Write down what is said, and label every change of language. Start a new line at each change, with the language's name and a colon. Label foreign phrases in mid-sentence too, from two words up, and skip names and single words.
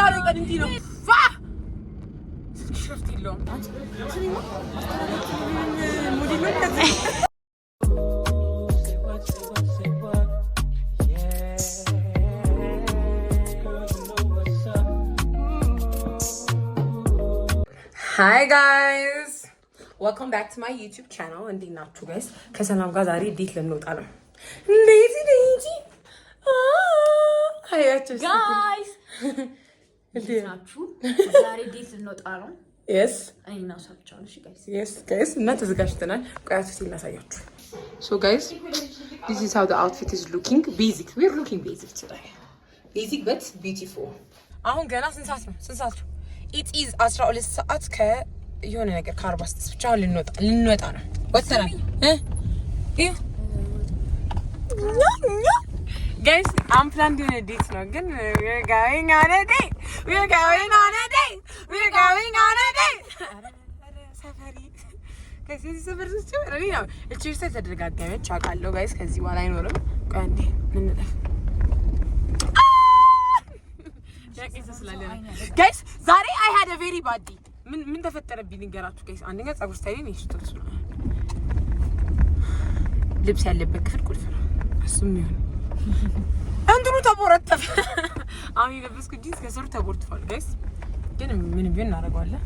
Amharic: ቀን እንዲህ ነው ሽፍት የለውም
English: Hi guys, welcome back to my YouTube channel.
Amharic: እንዴት ናችሁ guys? ከሰላም ጋር ዛሬ ዴት ልንወጣ ነው። እንዴት አያችሁ guys? እንዴት ናችሁ? ዛሬ ዴት ልንወጣ ነው።
English: Yes.
Amharic: አይና ሰብቻለሁ እሺ guys.
English: Yes guys,
Amharic: እና ተዘጋጅተናል። ቆያችሁ ሲላሳያችሁ.
English: So guys, this is how the outfit is looking. Basic. We're looking basic today. Basic but beautiful.
Amharic: አሁን ገና ስንት ሰዓት ነው?
English: It is 12
Amharic: ሰዓት ከየሆነ ነገር ከ46 ብቻ ልንወጣ ነው። ወጥተናል
English: guys, I'm planning a date
Amharic: ነው ግን
English: we're going on a date.
Amharic: ሰፈሪ ከዚህ ሰፈር ረዲ ነው እቺ ተደረጋጋመች አውቃለሁ guys። ከዚህ በኋላ አይኖርም። ቆይ አንዴ እንነፍ guys ዛሬ
English: I had a very bad day.
Amharic: ምን ተፈጠረብኝ ንገራችሁ guys። አንደኛ ጸጉር ስታይል ነው ሽቶት ነው ልብስ ያለበት ክፍል ቁልፍ ነው እሱም ይሁን አንዱኑ ተቦረተፈ። አሁን የለበስኩት ጂንስ ከስሩ ተቦርቷል guys። ግን ምን ቢሆን እናደርገዋለን።